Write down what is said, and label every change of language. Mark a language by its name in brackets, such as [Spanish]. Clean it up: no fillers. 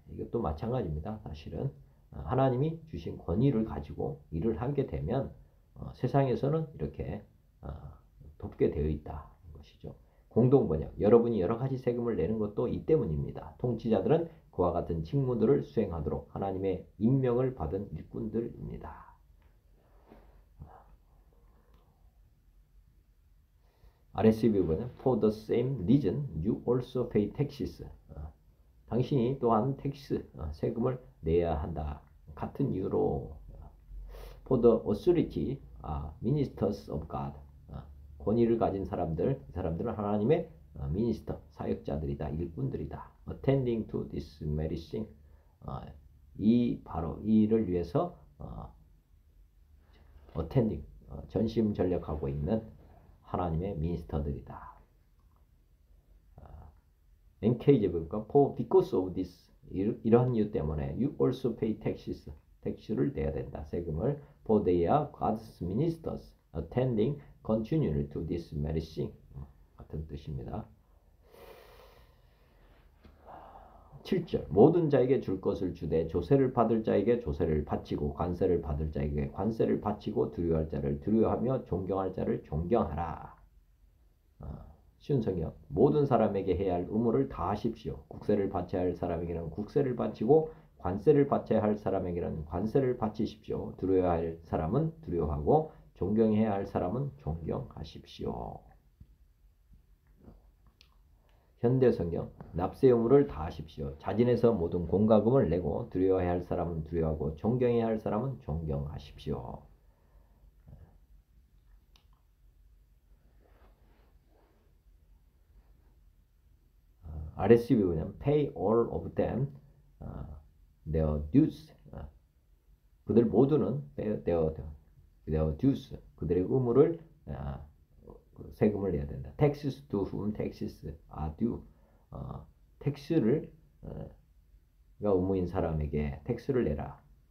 [Korean] 이것도 마찬가지입니다. 사실은 하나님이 주신 권위를 가지고 일을 하게 되면 세상에서는 이렇게 돕게 되어 있다는 것이죠. 공동번역, 여러분이 여러 가지 세금을 내는 것도 이 때문입니다. 통치자들은 그와 같은 직무들을 수행하도록 하나님의 임명을 받은 일꾼들입니다. [English] RSV [Korean] 부분은 [English] For the same reason you also pay taxes. [Korean] 당신이 또한 텍스, 세금을 내야 한다. 같은 이유로 [English] For the authority, ministers of God. [Korean] 권위를 가진 사람들, 이 사람들은 하나님의 미니스터, 사역자들이다, 일꾼들이다. [English] Attending to this medicine. [Korean] 바로 이 일을 위해서 [English] attending, [Korean] 전심전력하고 있는 하나님의 미니스터들이다. NKJV 보니까 [English] because of this, [Korean] 이러한 이유 때문에 [English] you also pay taxes, [Korean] 택시를 내야 된다, 세금을. [English] For they are God's ministers, attending continually to this medicine. [Korean] 같은 뜻입니다. 7절 모든 자에게 줄 것을 주되 조세를 받을 자에게 조세를 바치고 관세를 받을 자에게 관세를 바치고 두려워할 자를 두려워하며 존경할 자를 존경하라. 쉬운 성경, 모든 사람에게 해야 할 의무를 다 하십시오. 국세를 바쳐야 할 사람에게는 국세를 바치고 관세를 바쳐야 할 사람에게는 관세를 바치십시오. 두려워해야 할 사람은 두려워하고 존경해야 할 사람은 존경하십시오. 현대성경, 납세 의무를 다하십시오. 자진해서 모든 공과금을 내고 두려워해야 할 사람은 두려워하고 존경해야 할 사람은 존경하십시오. [English] RSV [Korean] 보면 [English] pay all of them their dues. [Korean] 그들 모두는 [English] their dues, [Korean] 그들의 의무를 세금을 내야 된다. [English] Taxes to whom taxes are due. [Korean] 텍스를 의무인 사람에게 텍스를 내라.